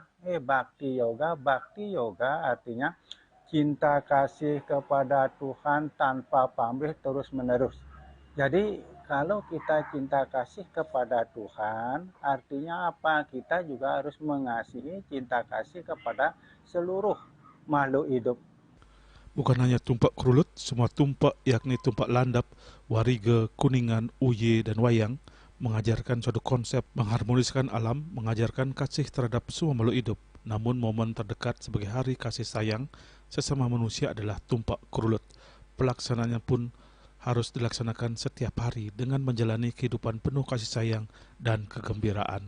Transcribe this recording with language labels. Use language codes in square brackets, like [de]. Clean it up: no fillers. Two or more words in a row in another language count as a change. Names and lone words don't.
[id] Bhakti Yoga artinya cinta kasih kepada Tuhan tanpa pamrih terus menerus. Jadi kalau kita cinta kasih kepada Tuhan, artinya apa? Kita juga harus mengasihi cinta kasih kepada seluruh makhluk hidup. Bukan hanya tumpak kerulut, semua tumpak yakni tumpak landap, wariga, kuningan, uye, dan wayang mengajarkan suatu konsep mengharmoniskan alam, mengajarkan kasih terhadap semua makhluk hidup. Namun momen terdekat sebagai hari kasih sayang sesama manusia adalah tumpak kerulut. Pelaksanaannya pun harus dilaksanakan setiap hari dengan menjalani kehidupan penuh kasih sayang dan kegembiraan.